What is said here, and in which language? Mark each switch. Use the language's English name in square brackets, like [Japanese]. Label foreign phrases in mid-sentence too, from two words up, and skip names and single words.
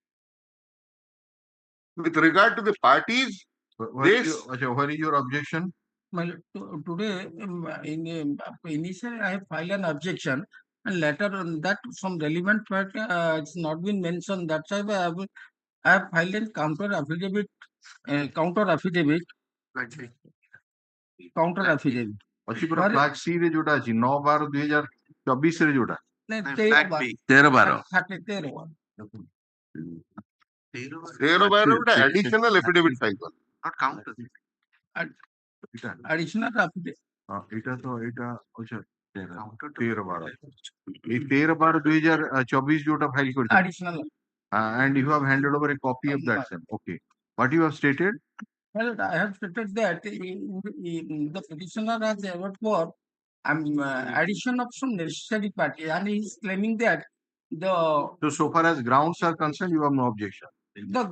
[English] With regard to the parties, what is your objection? Well, today, initially, I have filed an objection, and later on that some relevant fact it's not been mentioned. That's why I have filed a counter affidavit. [Odia] ଅଛି ପୁରା [English] flag C [Odia] ରେ ଯୋଉଟା ଅଛି 9/12/2024 ରେ ଯୋଉଟା [English] 13/12 ଗୋଟେ additional affidavit file କର not counter additional affidavit [Odia] ଏଇଟା ତ ଏଇଟା ଅଛି 13/12 ଏଇ 13/12/2024 ଯୋଉଟା ଫାଇଲ କରିଛ [English] additional and you have handed over a copy of that same. Okay, what you have stated? Well, I have stated that the petitioner has ever for addition of some necessary party, and he is claiming that so far as grounds are concerned, you have no objection.